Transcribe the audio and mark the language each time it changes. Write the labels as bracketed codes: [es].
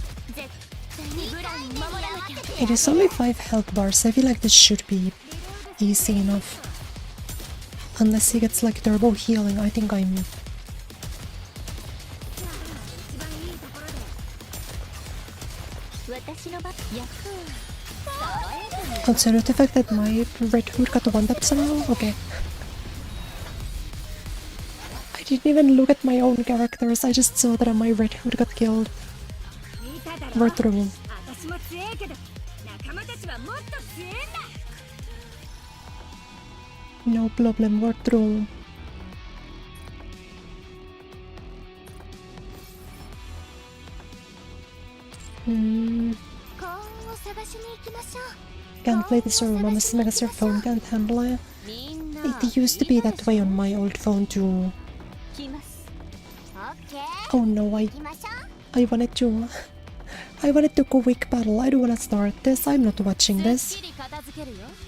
[ja] 絶対にブラン守らなきゃ。 [en] It is only 5 health bars. I feel like this should be easy enough. Unless he gets like turbo healing, I think I'm... [ja] 私の番。やっほー。 [en] Consider the fact that my red hood got one tap somehow? Okay. I didn't even look at my own characters, I just saw that my red hood got killed. [ja] 見ただろ。 [en] We're through. [ja] 私も強えけど仲間たちはもっと強えんだ。 [en] No problem, we're through. Hmm. [ja] 幸運を探しに行きましょう。 [en] Can't play this room on this because your phone can't handle it. [ja] みんな [en] It used to be that way on my old phone too. [ja] 来ます。オッケー。 [en] Oh no, [ja] 行きましょう。 [en] I wanted to go quick battle. I don't wanna start this. I'm not watching [ja] す [en] this. [ja] っきり片付けるよ。